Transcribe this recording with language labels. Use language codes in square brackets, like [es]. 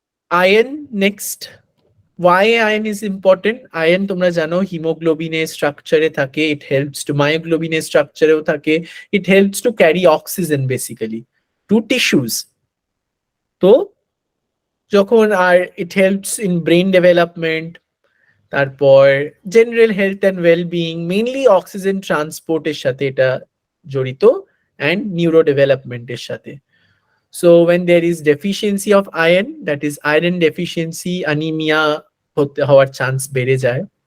[en] Iron next. Why iron is important? Iron [bn] তোমরা জানো হিমোগ্লোবিনের স্ট্রাকচারে থাকে, [en] it helps to [bn] মায়োগ্লোবিনের স্ট্রাকচারেও থাকে, [en] it helps to carry oxygen basically to tissues. [bn] তো যখন আর [en] it helps in brain development, [bn] তারপর general health and wellbeing, mainly oxygen ট্রান্সপোর্টের সাথে এটা জড়িত, অ্যান্ড নিউরো ডেভেলপমেন্টের সাথে। [en] So when there is deficiency of iron, that is iron deficiency, anemia [bn] হওয়ার chance বেড়ে যায়।